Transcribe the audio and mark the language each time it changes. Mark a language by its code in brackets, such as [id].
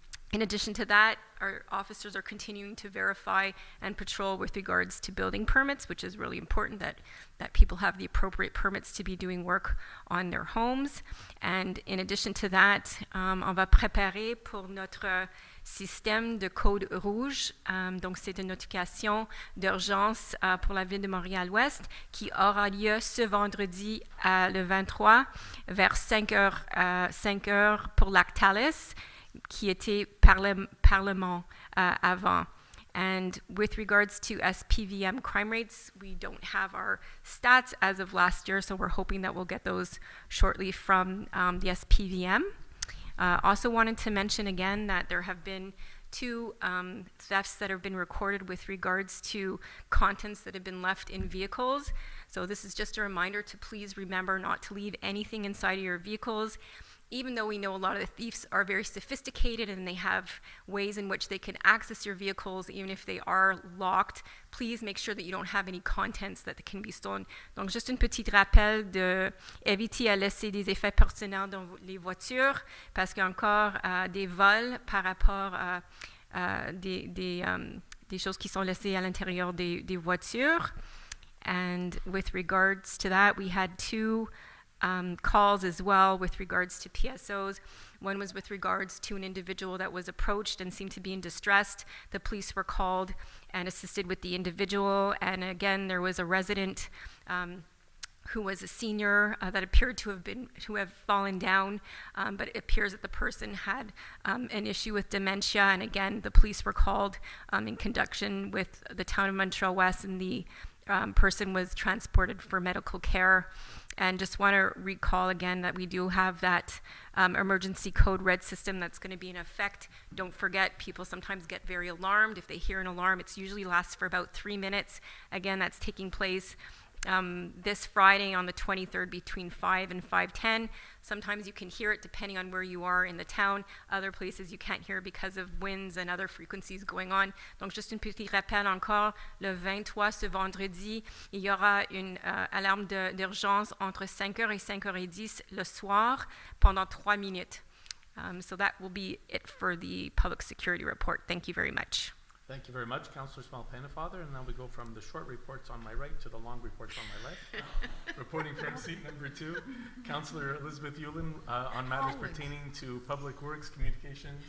[en] In addition to that, our officers are continuing to verify and patrol with regards to building permits, which is really important that people have the appropriate permits to be doing work on their homes. And in addition to that, [fr] on va préparer pour notre système de code rouge. Donc, c'est une notification d'urgence pour la ville de Montréal-Ouest qui aura lieu ce vendredi le 23 vers 5 heures pour Lactalis, qui était Parlement avant. [en] And with regards to SPVM crime rates, we don't have our stats as of last year, so we're hoping that we'll get those shortly from the SPVM. Also wanted to mention again that there have been 2 thefts that have been recorded with regards to contents that have been left in vehicles. So this is just a reminder to please remember not to leave anything inside of your vehicles. Even though we know a lot of the thieves are very sophisticated and they have ways in which they can access your vehicles, even if they are locked, please make sure that you don't have any contents that can be stolen. [fr] Donc, juste un petit rappel d'éviter à laisser des effets personnels dans les voitures, parce qu'il y a encore des vols par rapport à des choses qui sont laissées à l'intérieur des voitures. [en] And with regards to that, we had 2 calls as well with regards to PSOs. One was with regards to an individual that was approached and seemed to be in distress. The police were called and assisted with the individual. And again, there was a resident who was a senior that appeared to have fallen down, but it appears that the person had an issue with dementia. And again, the police were called in conjunction with the town of Montreal-Ouest, and the person was transported for medical care. And just want to recall again that we do have that emergency code red system that's going to be in effect. Don't forget, people sometimes get very alarmed. If they hear an alarm, it usually lasts for about 3 minutes. Again, that's taking place this Friday on the 23rd between 5 and 5:10. Sometimes you can hear it depending on where you are in the town. Other places you can't hear because of winds and other frequencies going on. [fr] Donc, juste un petit rappel encore, le 23, ce vendredi, il y aura une alarme d'urgence entre 5h et 5h10 le soir pendant 3 minutes. [en] So that will be it for the public security report. Thank you very much. Thank you very much, Councillor Small-Pennefather. And now we go from the short reports on my right to the long reports on my left. Reporting from seat number 2, Councillor Elizabeth Yulin on matters pertaining to public works, communications.